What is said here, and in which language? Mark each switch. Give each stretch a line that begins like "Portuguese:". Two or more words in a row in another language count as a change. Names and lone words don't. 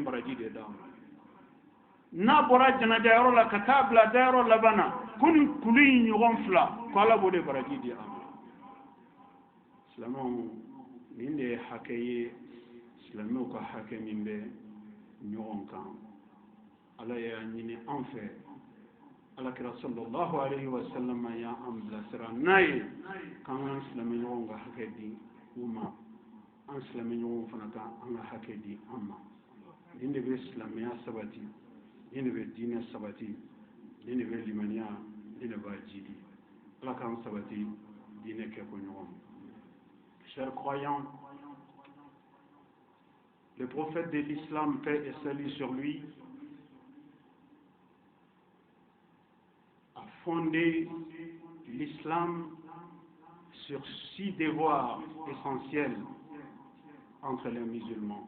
Bambara: baraji de d'a ma n'a bɔra janaja yɔrɔ la ka taa bila dayɔrɔ laban na ko nin kulu in ɲɔgɔn fila ko ala b'o de baraji di a ma silamɛw nin de ye hakɛ ye silamɛw ka hakɛ min bɛ ɲɔgɔn kan ala y'a ɲini an fɛ alakira
Arabic: صلى الله عليه وسلم
Bambara: y'an bilasira n'a ye k'an ka silamɛ ɲɔgɔn ka hakɛ di u ma an silamɛ ɲɔgɔn fana ka an ka hakɛ di an ma nin de bɛ silamɛya sabati nin de bɛ diinɛ sabati nin de bɛ limaniya nin de b'a jidi ala k'an sabati diinɛ kɛ ko ɲɔgɔn
French: chers croyants, le prophète de l'islam, paix et salut sur lui, a fondé l'islam sur 6 devoirs essentiels entre les musulmans.